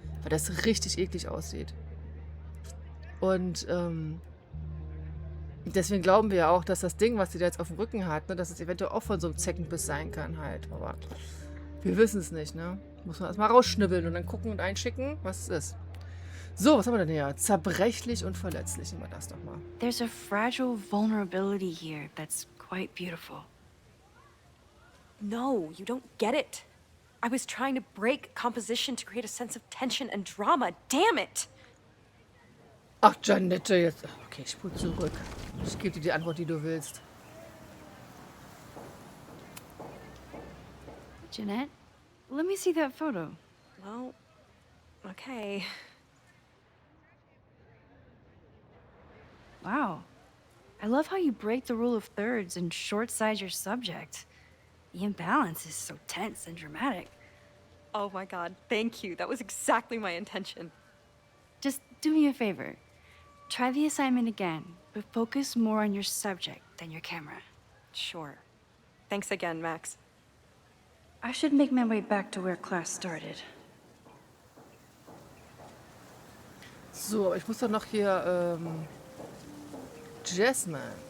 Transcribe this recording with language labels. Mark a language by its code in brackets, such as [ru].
[de] Weil das richtig eklig aussieht. Und deswegen glauben wir ja auch, dass das Ding, was sie da jetzt auf dem Rücken hat, ne, dass es eventuell auch von so einem Zeckenbiss sein kann halt. Aber wir wissen es nicht, ne? Muss man erstmal rausschnibbeln und dann gucken und einschicken, was es ist. So, was haben wir denn hier? Zerbrechlich und verletzlich. Nehmen wir das doch mal. [en] There's a fragile vulnerability here that's quite beautiful. No, you don't get it. I was trying to break composition to create a sense of tension and drama. Damn it! [de] Ach, Janette, jetzt... Okay, ich spule zurück. Ich gebe dir die Antwort, die du willst. [en] Jeanette, let me see that photo. Well, okay. Wow. I love how you break the rule of thirds and short-size your subject. The imbalance is so tense and dramatic. Oh my god, thank you. That was exactly my intention. Just do me a favor. Try the assignment again, but focus more on your subject than your camera. Sure. Thanks again, Max. I should make my way back to where class started. [de] So, ich muss doch noch hier, Jasmine.